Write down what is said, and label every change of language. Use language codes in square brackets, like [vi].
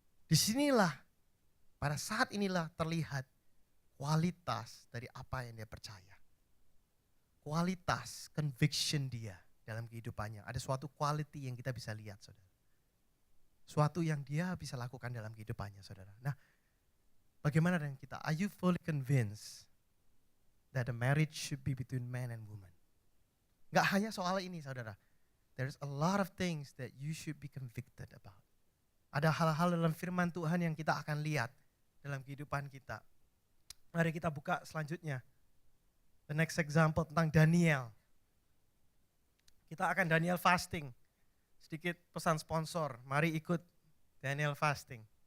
[id] Disinilah, pada saat inilah terlihat kualitas dari apa yang dia percaya. Kualitas, conviction dia dalam kehidupannya. Ada suatu quality yang kita bisa lihat saudara. Suatu yang dia bisa lakukan dalam kehidupannya saudara. Nah, bagaimana dengan kita? [en] Are you fully convinced that a marriage should be between man and woman? [id] Gak hanya soal ini saudara. [en] There's a lot of things that you should be convicted about. [id] Ada hal-hal dalam firman Tuhan yang kita akan lihat dalam kehidupan kita. Mari kita buka selanjutnya. [en] The next example [id] tentang Daniel. Kita akan Daniel fasting. Sedikit pesan sponsor, mari ikut Daniel fasting.